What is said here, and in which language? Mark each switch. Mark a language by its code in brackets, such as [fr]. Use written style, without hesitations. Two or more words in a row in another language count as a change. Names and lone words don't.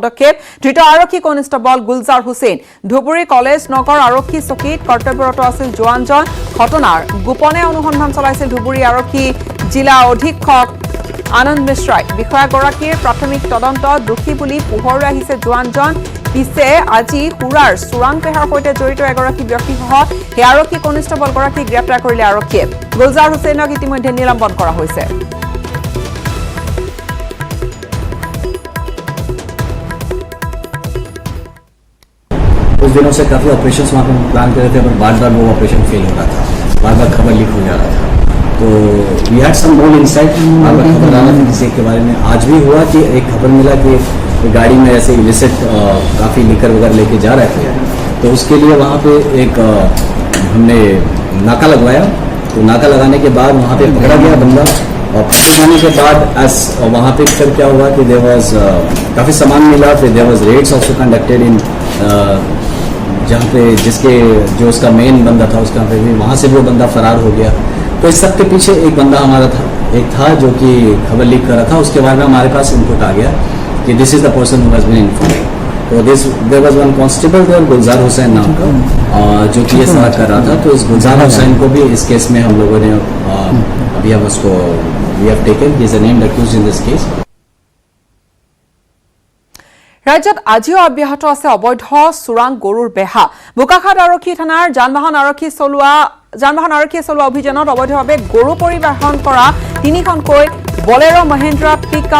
[as] পদক্ষেপ ধৃত আৰক্ষী কনিষ্টেবল গুলজাৰ হুছেইন ধুবুৰী কলেজ নগৰ আৰক্ষী চকীত কৰ্তব্যৰত আছিল জোৱানজন ঘটনাৰ গোপনে অনুসন্ধান চলাইছিল ধুবুৰী আৰক্ষী জিলা অধীক্ষক আনন্দ মিশ্ৰাই বিষয়াগৰাকীৰ প্ৰাথমিক তদন্তত দোষী বুলি পোহৰলৈ আহিছে জোৱানজন পিছে আজি সুৰাৰ চোৰাং পেহাৰ সৈতে জড়িত এগৰাকী ব্যক্তিসহ সেই আৰক্ষী কনিষ্টেবলগৰাকীক গ্ৰেপ্তাৰ কৰিলে আৰক্ষীয়ে গুলজাৰ হুছেইনক ইতিমধ্যে নিলম্বন কৰা হৈছে [hi] कुछ दिनों से काफी ऑपरेशंस वहाँ पे प्लान कर रहे थे पर बार-बार वो ऑपरेशन फेल हो रहा था बार-बार खबर लीक हो जा रहा था तो [en] we had some more insight [hi] बार-बार खबर आ रहा था किसी के बारे में आज भी हुआ कि एक खबर मिला कि गाड़ी में ऐसे इलिसिट काफ़ी लिकर वगैरह लेके जा रहे थे तो उसके लिए वहाँ पे एक हमने नाका लगवाया तो नाका लगाने के बाद वहाँ पे पकड़ा गया बंदा और पकड़ जाने के बाद वहाँ पे फिर क्या हुआ कि [en] there was [hi] काफ़ी सामान मिला फिर [en] there was raids also conducted in [hi] जहाँ पे जिसके जो उसका मेन बंदा था उसका पे भी वहाँ से वो बंदा फरार हो गया तो इस सब के पीछे एक बंदा हमारा था जो कि खबर लीक कर रहा था उसके बारे में हमारे पास इनपुट आ गया कि [en] this is the person who has been informed [hi] तो [en] there was one constable there [hi] गुलजार हुसैन नाम का जो कि ये सारा कर रहा था तो इस गुलजार हुसैन को भी इस केस में हम लोगों ने अभी हम उसको [en] we have taken he is a named accused in this case [as] ৰাজ্যত আজিও অব্যাহত আছে অবৈধ চোৰাং গৰুৰ বেহা বোকাখাট আৰক্ষী থানাৰ যান বাহন আৰক্ষীয়ে চলোৱা অভিযানত অবৈধভাৱে গৰু পৰিবহণ কৰা 3খনকৈ বলেৰো মহেন্দ্ৰা পিকআপ